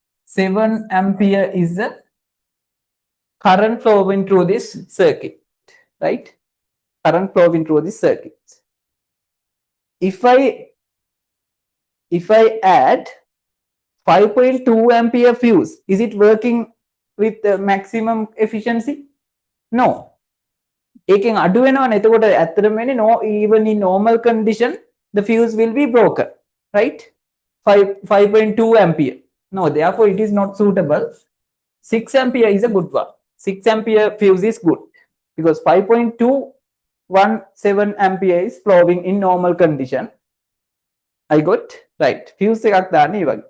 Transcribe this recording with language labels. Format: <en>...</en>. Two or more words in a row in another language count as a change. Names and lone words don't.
<en>5.217 ampere is the current flowing through this circuit. right? Current flowing through the circuit. If I add 5.2 ampere fuse, is it working with the maximum efficiency? No.</en> <si>ඒකෙන් අඩු වෙනවනේ. එතකොට ඇත්තටම වෙන්නේ</si> <en>no, even in normal condition the fuse will be broken, right? 5.2 ampere. No, therefore it is not suitable. 6 ampere is a good one. 6 ampere fuse is good because 5.217 ampere is flowing in normal condition. I got right.</en> <si>Fuse එකක් දාන්න ඒ වගේ.</si>